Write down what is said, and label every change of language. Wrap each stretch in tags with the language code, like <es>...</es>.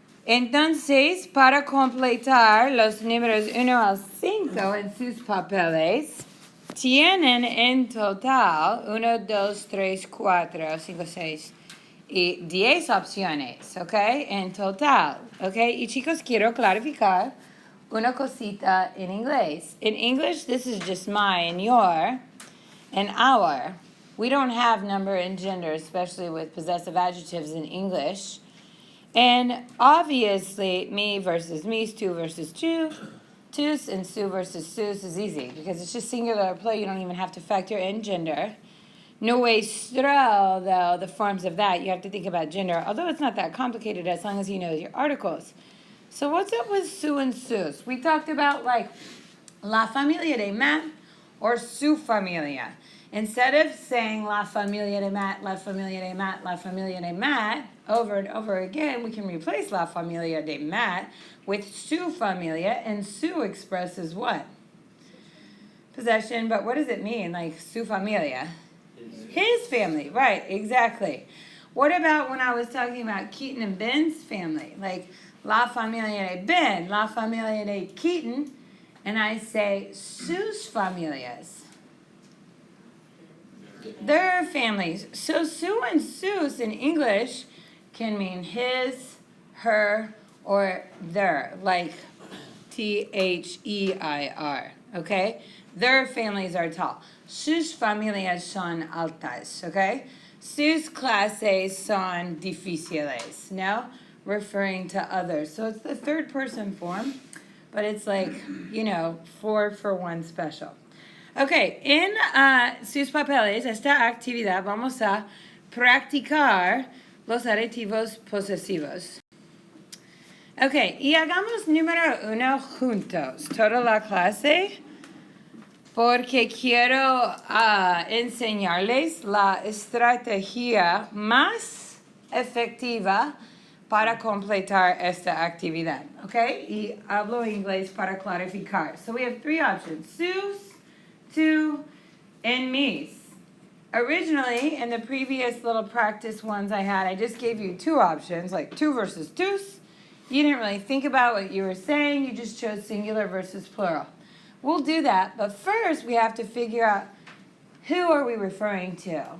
<es>Entonces, para completar los números 1 al 5 en sus papeles, tienen en total 1, 2, 3, 4, 5, 6 y 10 opciones, ¿ok? En total, ¿ok? Y chicos, quiero clarificar una cosita en inglés.</es> <en>In English, this is just my and your and our. We don't have number and gender, especially with possessive adjectives in English. And obviously, me versus me's, tú versus tú, tus, and su versus sus is easy because it's just singular plural. You don't even have to factor in gender. Nuestro, though, the forms of that, you have to think about gender, although it's not that complicated as long as you know your articles. So what's up with su and sus? We talked about like</en> <es>la familia de Matt</es> <en>or</en> <es>su familia.</es> <en>Instead of saying</en> <es>la familia de Matt,</es> <en>la familia de Matt, la familia de Matt, over and over again, we can replace la familia de Matt with</en> <es>su familia,</es> <en>and su expresses what? Possession, but what does it mean, like</en> <es>su familia?</es> <en>His family, right, exactly. What about when I was talking about Keaton and Ben's family? Like,</en> <es>la familia de Ben, la familia de Keaton,</es> <en>and I say</en> <es>sus familias.</es> <en>Their families. So su and sus in English can mean his, her, or their, like Their, okay? Their families are tall.</en> <es>Sus familias son altas,</es> <en>okay?</en> <es>Sus clases son difíciles, no?</es> <en>Referring to others. So it's the third person form, but it's like, 4 for 1 special.</en> <es>Ok, en sus papeles, esta actividad vamos a practicar los adjetivos posesivos. Ok, y hagamos número 1 juntos, toda la clase, porque quiero enseñarles la estrategia más efectiva para completar esta actividad. Ok, y hablo inglés para clarificar.</es> <en>So we have 3 options, sus, tu, and me's. Originally, in the previous little practice ones I had, I just gave you 2 options, like tu versus tus. You didn't really think about what you were saying. You just chose singular versus plural. We'll do that, but first we have to figure out who are we referring to?</en>